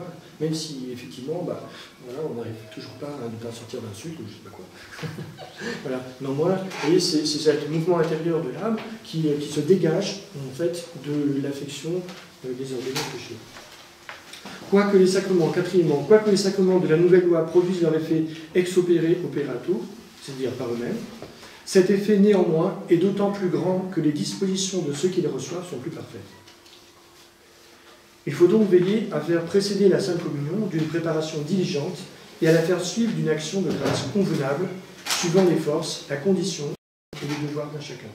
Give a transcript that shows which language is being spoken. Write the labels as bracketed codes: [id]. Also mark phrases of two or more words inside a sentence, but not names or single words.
[fr] Même si, effectivement, voilà, on n'arrive toujours pas à ne pas sortir d'insultes ou je ne sais pas quoi. Voilà. Néanmoins, vous voyez, c'est ce mouvement intérieur de l'âme qui se dégage, en fait, de l'affection désordonnée au péché. Quoique les sacrements, quatrièmement, quoique les sacrements de la nouvelle loi produisent leur effet [la] ex opere operato, [fr] c'est-à-dire par eux-mêmes, cet effet néanmoins est d'autant plus grand que les dispositions de ceux qui les reçoivent sont plus parfaites. Il faut donc veiller à faire précéder la Sainte Communion d'une préparation diligente et à la faire suivre d'une action de grâce convenable, suivant les forces, la condition et les devoirs d'un chacun.